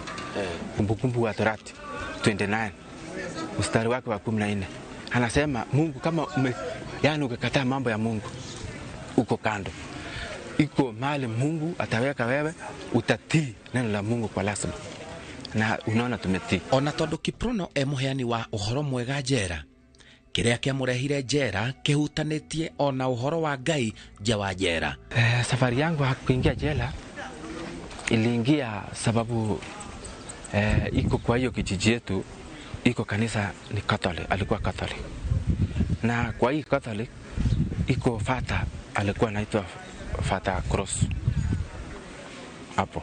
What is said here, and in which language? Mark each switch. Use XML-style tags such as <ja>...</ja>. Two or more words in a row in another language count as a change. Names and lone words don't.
<sw>Kumbukumbu wa Torati 29 mstari wake wa 14. Anasema Mungu kama yani ukikataa mambo ya Mungu uko kando. Iko mahali Mungu ataweka wewe utatii neno la Mungu kwa lazima. Na unaona tumetii.</sw> <ki>Ona tondu Kiprono muheani wa uhoro mwega njera, kiria kiamurehire njera kihutanitie ona uhoro wa Ngai nja wa njera.</ki> <sw>Safari yangu kuingia jela iliingia sababu iko kwa hiyo kijiji yetu iko kanisa ni Catholic, alikuwa Catholic. Na kwa hii Catholic iko fata alikuwa anaitwa Fata Cross hapo.</sw>